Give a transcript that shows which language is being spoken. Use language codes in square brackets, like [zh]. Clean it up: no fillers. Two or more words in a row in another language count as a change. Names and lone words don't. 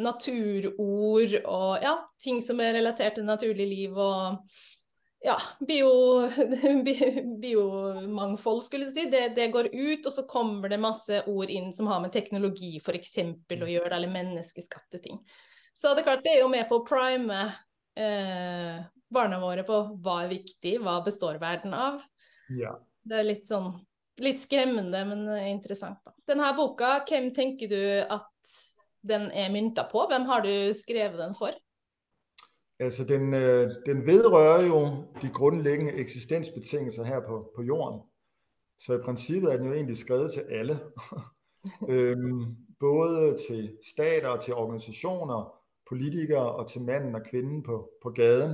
[no] Naturord og ja, ting som er relatert til naturlig liv og ja, biomangfold skulle jeg si, det går ut, og så kommer det masse ord inn som har med teknologi for eksempel å gjøre, eller menneskeskapte ting. Så det er klart, det er jo med på å prime barna våre på hva er viktig, hva består verden av. Ja. Det er litt skremmende, men interessant da. Denne boka, hvem tenker du at den er myntet på? Hvem har du skrevet den for? [da] Altså den vedrører jo de grundlæggende eksistensbetingelser her på jorden. Så i princippet er den jo egentlig skrevet til alle. Både til stater og til organisationer, politikere og til manden og kvinden på gaden.